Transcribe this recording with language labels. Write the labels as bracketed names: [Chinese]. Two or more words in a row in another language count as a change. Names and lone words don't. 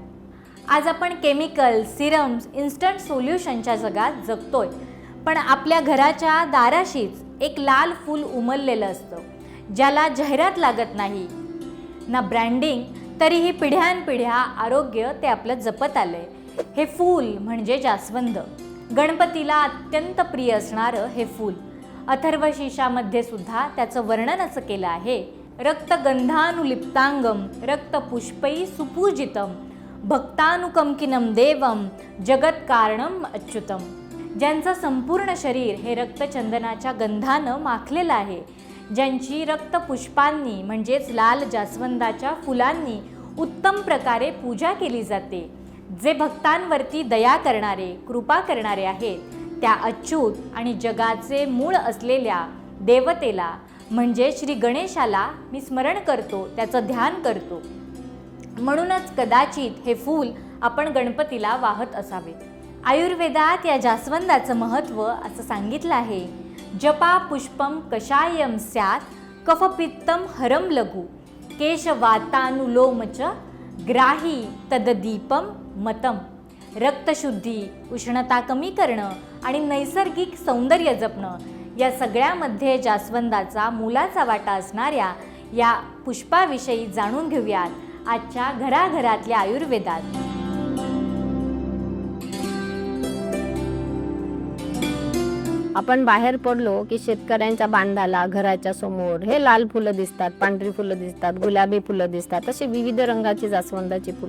[Marathi] आज आपण केमिकल, सिरम्स, इन्स्टंट सोल्युशनच्या जगात जगतोय, पण आपल्या घराच्या दाराशीच एक लाल फूल उमललेलं असतं, ज्याला जाहिरात लागत नाही ना ब्रँडिंग, तरीही पिढ्यानपिढ्या आरोग्य ते आपलं जपत आलंय. हे फूल म्हणजे जास्वंद. गणपतीला अत्यंत प्रिय असणारं हे फूल. अथर्वशीर्षामध्ये सुद्धा त्याचं वर्णन असं केलं आहे, [Sanskrit] रक्तगंधानुलिप्तांगम रक्तपुष्पै सुपूजितम भक्तानुकंकिनम देवम जगत्कारणम अच्युतम. [Marathi] ज्यांचं संपूर्ण शरीर हे रक्तचंदनाच्या गंधानं माखलेलं आहे, ज्यांची रक्तपुष्पांनी म्हणजेच लाल जास्वंदाच्या फुलांनी उत्तम प्रकारे पूजा केली जाते, जे भक्तांवरती दया करणारे, कृपा करणारे आहेत, त्या अच्युत आणि जगाचे मूळ असलेल्या देवतेला म्हणजे श्री गणेशाला मी स्मरण करतो, त्याचं ध्यान करतो. म्हणूनच कदाचित हे फूल आपण गणपतीला वाहत असावे. आयुर्वेदात या जास्वंदाचं महत्त्व असं सांगितलं आहे, [Sanskrit] जपा पुष्पम कषायम स्यात् कफपित्तम हरम लघु केशवातानुलोमच ग्राही तददीपम मतम. [Marathi] रक्तशुद्धी, उष्णता कमी करणं आणि नैसर्गिक सौंदर्य जपणं या सगळ्यामध्ये जास्वंदाचा मोलाचा वाटा असणाऱ्या या पुष्पाविषयी जाणून घेऊयात आजच्या घराघरातल्या आयुर्वेदात. आपण बाहेर पडलो की शेतकऱ्यांच्या बांधाला घराच्या समोर हे लाल फुलं दिसतात, पांढरी फुलं दिसतात, गुलाबी फुलं दिसतात, असे विविध रंगाची जास्वंदाची फुलं.